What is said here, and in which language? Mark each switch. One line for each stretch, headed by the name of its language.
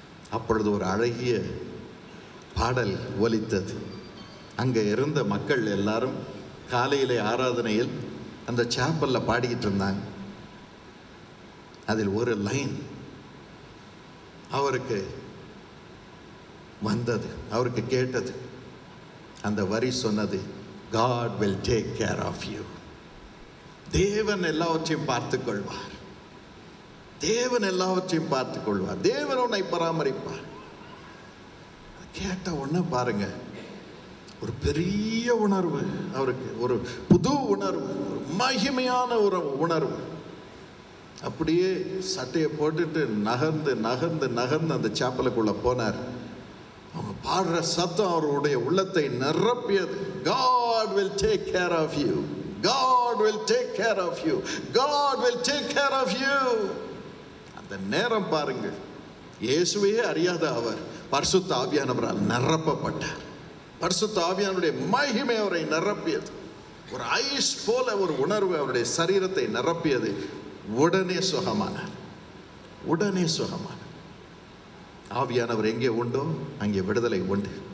Tamil: அப்பொழுது ஒரு அழகிய பாடல் ஒலித்தது. அங்கே இருந்த மக்கள் எல்லாரும் காலையிலே ஆராதனையில் அந்த சாப்பல்ல பாடிக்கிட்டு இருந்தாங்க. அதில் ஒரு லைன் அவருக்கு வந்தது, அவருக்கு கேட்டது. அந்த வரி சொன்னது,
English: God will take care of you.
Tamil: தேவன் எல்லாவற்றையும் பார்த்துக் கொள்வார், தேவன் எல்லாவற்றையும் பார்த்துக் கொள்வார், தேவன் உன்னை பராமரிப்பார். கேட்ட உடனே பாருங்க, ஒரு பெரிய உணர்வு அவருக்கு, ஒரு புது உணர்வு, ஒரு மகிமையான ஒரு உணர்வு. அப்படியே சட்டையை போட்டுட்டு நகர்ந்து நகர்ந்து நகர்ந்து அந்த சாப்பலுக்குள்ள போனார். அவங்க பாடுற சத்தம் அவருடைய உள்ளத்தை நிரப்பியது.
English: God will take care of you. God will take care of you. God will take care of you.
Tamil: அந்த நேரம் பாருங்கள், இயேசுவையே அறியாத அவர் பரிசுத்த ஆவியானவரால் நிரப்பப்பட்டார். பரிசுத்த ஆவியானுடைய மகிமை அவரை நிரப்பியது. ஒரு ஐஸ் போல ஒரு உணர்வு அவருடைய சரீரத்தை நிரப்பியது. உடனே சுகமானார், உடனே சுகமானார். ஆவியானவர் எங்கே உண்டோ அங்கே விடுதலை உண்டு.